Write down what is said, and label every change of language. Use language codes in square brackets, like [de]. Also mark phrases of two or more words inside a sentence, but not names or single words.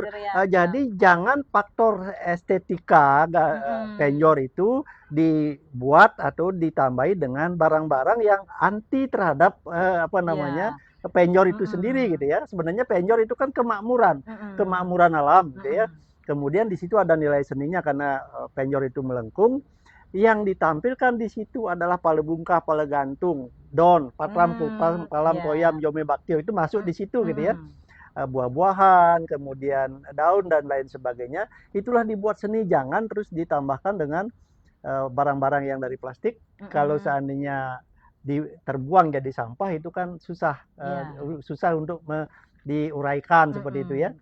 [id] Jadi jangan faktor estetika penjor itu dibuat atau ditambahi dengan barang-barang yang anti terhadap penjor itu sendiri gitu ya. Sebenarnya penjor itu kan kemakmuran alam gitu ya. Kemudian di situ ada nilai seninya karena penjor itu melengkung. Yang ditampilkan di situ adalah pale bungkah, pale gantung, don, [sa] patram, palam, koyam, jome baktio [id] itu masuk di situ gitu ya. Buah-buahan, kemudian daun dan lain sebagainya. Itulah dibuat seni, jangan terus ditambahkan dengan barang-barang yang dari plastik. Kalau seandainya terbuang jadi sampah itu kan susah untuk diuraikan seperti itu ya.